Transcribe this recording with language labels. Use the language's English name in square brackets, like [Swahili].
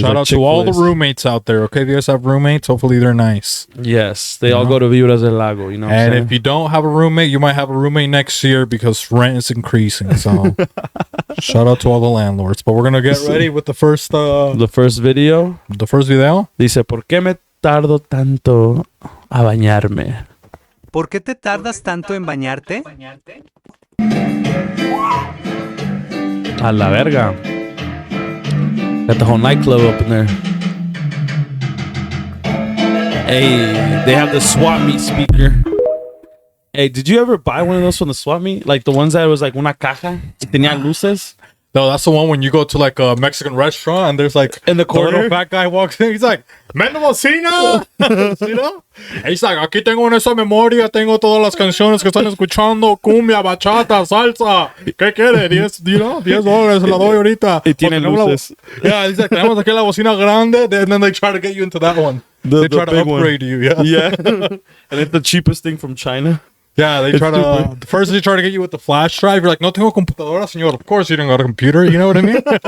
[English] Shout out to all the roommates out there. Okay, if you guys have roommates, hopefully they're nice. Yes, they all go to Vibras Del Lago. You know. And if you don't have a roommate, you might have a roommate next year because rent is increasing. So shout out to all the landlords. But we're gonna get ready with the first video. The first video. [Spanish] Dice, ¿por qué me tardo tanto a bañarme? ¿Por qué te tardas tanto en bañarte? A la verga. [English] Got the whole nightclub up in there. Hey, they have the swap meet speaker. Hey, did you ever buy one of those from the swap meet? Like the ones that was like [Spanish] una caja y tenía luces? [English] No, that's the one when you go to like a Mexican restaurant and there's like in the corner, the little fat guy walks in. He's like, Mendocina, you know? And he's like, [Spanish] aquí tengo en esa memoria, tengo todas las canciones que están escuchando, cumbia, bachata, salsa. ¿Qué quiere? $10, $10, la doy ahorita. Y tiene luces. [English] Yeah, he's like, [Spanish] tenemos aquí la bocina grande, [English] and then they try to get you into that one. They try to upgrade you, yeah. Yeah. And it's the cheapest thing from China. Yeah, they try to first they try to get you with the flash drive. You're like, [Spanish] no tengo computadora, señor. [English] Of course you don't got a computer, you know what I mean?